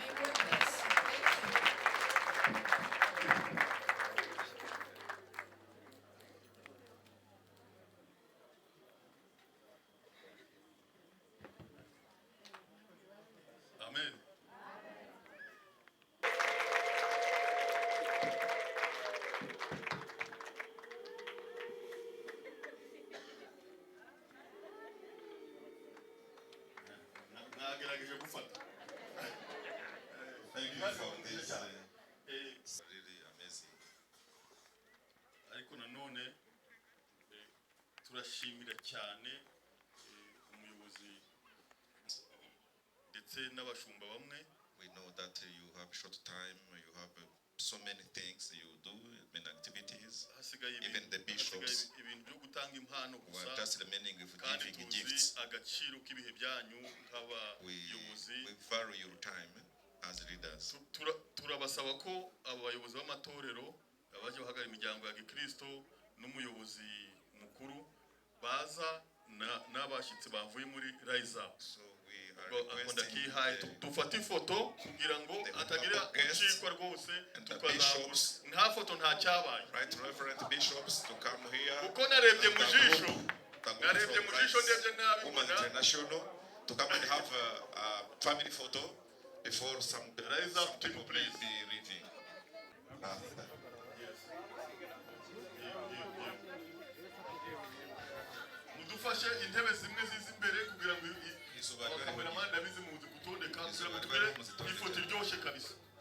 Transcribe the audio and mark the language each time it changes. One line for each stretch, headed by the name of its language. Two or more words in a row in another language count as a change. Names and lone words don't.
Kinyarwanda: Amen. Nagerageje gufata.
English: Thank you for this. It's really amazing.
Kinyarwanda: Ariko nanone turashimira cyane umuyobozi ndetse n'abashumba bamwe.
English: We know that you have short time, you have so many things you do, many activities. Even the bishops were just remaining with giving gifts. We value your time as leaders.
Kinyarwanda: Turabasaba ko abayobozi b'amatorero abaje bahagarara imiryango ya Kristo n'umuyobozi mukuru baza n'abashyitsi bavuye muri Rise Up. Akunda kihaye dufata ifoto kugira ngo atagira ucikwa rwose tukazabura nta foto nta cyabaye.
English: Right, Reverend Bishops to come here.
Kinyarwanda: Kuko narebye mu jisho ndebye nabi
English: Women International to come and have a family photo before some people will be leaving.
Kinyarwanda: Mudufashe intebe zimwe zizi imbere kugira ngo kameraman ndabizi muzi gutondeka kugira ngo tugere ifoto iryoshye kabisa.